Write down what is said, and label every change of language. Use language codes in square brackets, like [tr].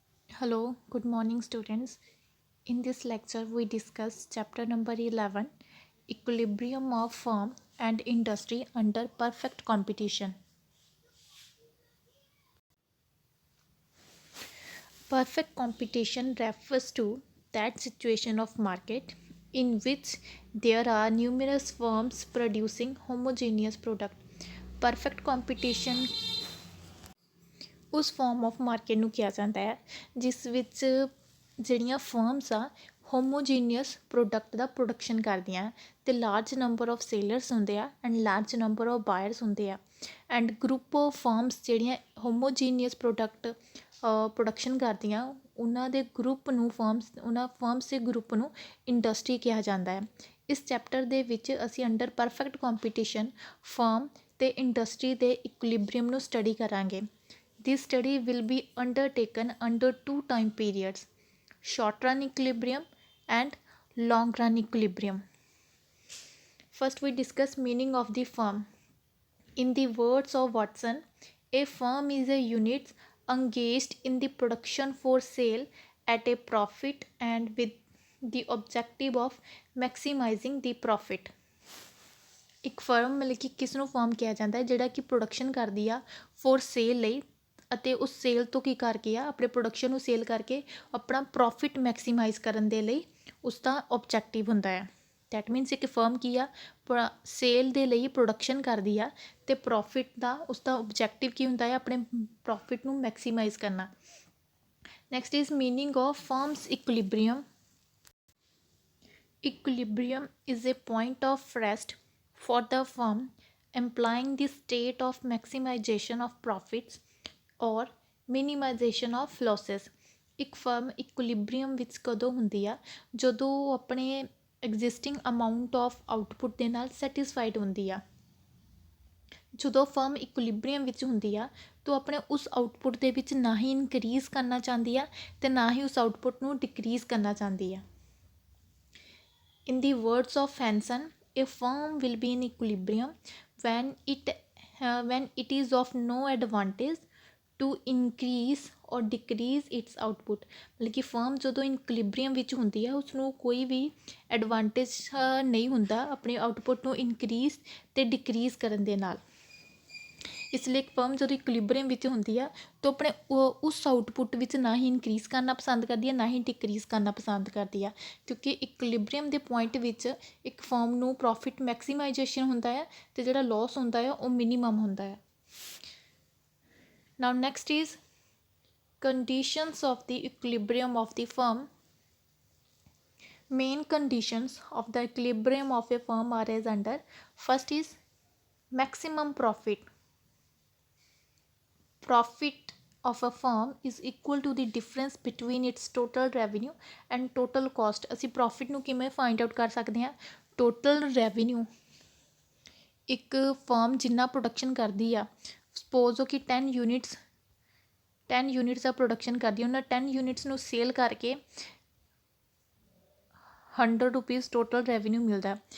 [en] Hello, good morning, students. In this lecture, we discuss chapter number 11 Equilibrium of Firm and Industry under Perfect Competition. Perfect competition refers to that situation of market in which there are numerous firms producing homogeneous product. [pa] Perfect competition ਉਸ farm of market ਨੂੰ ਕਿਹਾ ਜਾਂਦਾ ਹੈ ਜਿਸ ਵਿੱਚ ਜਿਹੜੀਆਂ firms ਆ ਹੋਮੋਜੀਨੀਅਸ product ਦਾ production ਕਰਦੀਆਂ ਅਤੇ ਲਾਰਜ ਨੰਬਰ ਆਫ ਸੇਲਰਸ ਹੁੰਦੇ ਆ and large number of buyers ਹੁੰਦੇ ਆ ਐਂਡ ਗਰੁੱਪ ਆਫ ਫਰਮਸ ਜਿਹੜੀਆਂ ਹੋਮੋਜੀਨੀਅਸ ਪ੍ਰੋਡਕਟ ਪ੍ਰੋਡਕਸ਼ਨ ਕਰਦੀਆਂ ਉਹਨਾਂ ਦੇ ਗਰੁੱਪ ਨੂੰ ਉਹਨਾਂ ਫਰਮਸ ਦੇ ਗਰੁੱਪ ਨੂੰ ਇੰਡਸਟਰੀ ਕਿਹਾ ਜਾਂਦਾ ਹੈ। ਇਸ ਚੈਪਟਰ ਦੇ ਵਿੱਚ ਅਸੀਂ ਅੰਡਰ ਪਰਫੈਕਟ ਕੰਪੀਟੀਸ਼ਨ ਫਰਮ ਅਤੇ ਇੰਡਸਟਰੀ ਦੇ ਇਕੁਲਿਬਰੀਅਮ ਨੂੰ ਸਟੱਡੀ ਕਰਾਂਗੇ। [en] This study will be undertaken under two time periods, short run equilibrium and long run equilibrium. First we discuss meaning of the firm. In the words of Watson, a firm is a unit engaged in the production for sale at a profit and with the objective of maximizing the profit. [pa] ਇੱਕ firm ਮਤਲਬ ਕਿ ਕਿਸ ਨੂੰ firm ਕਿਹਾ ਜਾਂਦਾ ਹੈ ਜਿਹੜਾ ਕਿ ਪ੍ਰੋਡਕਸ਼ਨ ਕਰਦੀ ਆ ਫੋਰ ਸੇਲ ਲਈ ਅਤੇ ਉਸ ਸੇਲ ਤੋਂ ਕੀ ਕਰਕੇ ਆ ਆਪਣੇ ਪ੍ਰੋਡਕਸ਼ਨ ਨੂੰ ਸੇਲ ਕਰਕੇ ਆਪਣਾ ਪ੍ਰੋਫਿਟ ਮੈਕਸੀਮਾਈਜ਼ ਕਰਨ ਦੇ ਲਈ ਉਸ ਦਾ ਓਬਜੈਕਟਿਵ ਹੁੰਦਾ ਹੈ। [en] that means [pa] ਇੱਕ ਫਰਮ ਕੀ ਆ ਸੇਲ ਦੇ ਲਈ ਪ੍ਰੋਡਕਸ਼ਨ ਕਰਦੀ ਆ ਅਤੇ ਪ੍ਰੋਫਿਟ ਦਾ ਉਸਦਾ ਓਬਜੈਕਟਿਵ ਕੀ ਹੁੰਦਾ ਹੈ ਆਪਣੇ ਪ੍ਰੋਫਿਟ ਨੂੰ ਮੈਕਸੀਮਾਈਜ਼ ਕਰਨਾ। [en] Next is meaning of firms equilibrium. Equilibrium is a point of rest for the firm, implying the state of maximization of profits or minimization of losses. [pa] ਇੱਕ ਫਰਮ ਇਕੁਲਿਬਰੀਅਮ ਵਿੱਚ ਕਦੋਂ ਹੁੰਦੀ ਆ ਜਦੋਂ ਉਹ ਆਪਣੇ ਐਗਜ਼ਿਸਟਿੰਗ ਅਮਾਊਂਟ ਆਫ ਆਊਟਪੁੱਟ ਦੇ ਨਾਲ ਸੈਟਿਸਫਾਈਡ ਹੁੰਦੀ ਆ। ਜਦੋਂ ਫਰਮ ਇਕੁਲਿਬਰੀਅਮ ਵਿੱਚ ਹੁੰਦੀ ਆ ਤਾਂ ਆਪਣੇ ਉਸ ਆਊਟਪੁੱਟ ਦੇ ਵਿੱਚ ਨਾ ਹੀ ਇਨਕਰੀਜ਼ ਕਰਨਾ ਚਾਹੁੰਦੀ ਆ ਅਤੇ ਨਾ ਹੀ ਉਸ ਆਊਟਪੁੱਟ ਨੂੰ ਡਿਕਰੀਜ਼ ਕਰਨਾ ਚਾਹੁੰਦੀ ਆ। [en] In the words of Hansen, a firm will be in equilibrium when it is of no advantage to increase or decrease its output. [pa] ਮਤਲਬ ਕਿ ਫਰਮ ਜਦੋਂ ਇਨਕੁਲਿਬਰੀਅਮ ਵਿੱਚ ਹੁੰਦੀ ਆ ਉਸਨੂੰ ਕੋਈ ਵੀ ਐਡਵਾਂਟੇਜ ਨਹੀਂ ਹੁੰਦਾ ਆਪਣੇ ਆਊਟਪੁੱਟ ਨੂੰ ਇਨਕਰੀਜ਼ ਅਤੇ ਡਿਕਰੀਜ਼ ਕਰਨ ਦੇ ਨਾਲ। ਇਸ ਲਈ ਇੱਕ ਫਰਮ ਜਦੋਂ ਇਕੁਲਿਬਰੀਅਮ ਵਿੱਚ ਹੁੰਦੀ ਆ ਤਾਂ ਆਪਣੇ ਉਸ ਆਊਟਪੁੱਟ ਵਿੱਚ ਨਾ ਹੀ ਇਨਕਰੀਜ਼ ਕਰਨਾ ਪਸੰਦ ਕਰਦੀ ਹੈ ਨਾ ਹੀ ਡਿਕਰੀਜ਼ ਕਰਨਾ ਪਸੰਦ ਕਰਦੀ ਆ ਕਿਉਂਕਿ ਇਕੁਲਿਬਰੀਅਮ ਦੇ ਪੁਆਇੰਟ ਵਿੱਚ ਇੱਕ ਫਰਮ ਨੂੰ ਪ੍ਰੋਫਿਟ ਮੈਕਸੀਮਾਈਜੇਸ਼ਨ ਹੁੰਦਾ ਹੈ ਅਤੇ ਜਿਹੜਾ ਲੋਸ ਹੁੰਦਾ ਹੈ ਉਹ ਮਿਨੀਮਮ ਹੁੰਦਾ ਹੈ। [en] Now next is conditions of the equilibrium of the firm. Main conditions of the equilibrium of a firm are as under. First is maximum profit. Profit of a firm is equal to the difference between its total revenue and total cost. [pa] ਅਸੀਂ profit ਨੂੰ ਕਿਵੇਂ find out ਕਰ ਸਕਦੇ ਹਾਂ? Total revenue ਇੱਕ firm ਜਿੰਨਾ production ਕਰਦੀ ਆ ਸਪੋਜ਼ ਕਿ 10 ਯੂਨਿਟਸ ਦਾ ਪ੍ਰੋਡਕਸ਼ਨ ਕਰਦੀ ਉਹਨਾਂ 10 ਯੂਨਿਟਸ ਨੂੰ ਸੇਲ ਕਰਕੇ 100 ਰੁਪੀਜ਼ ਟੋਟਲ ਰੈਵਨਿਊ ਮਿਲਦਾ।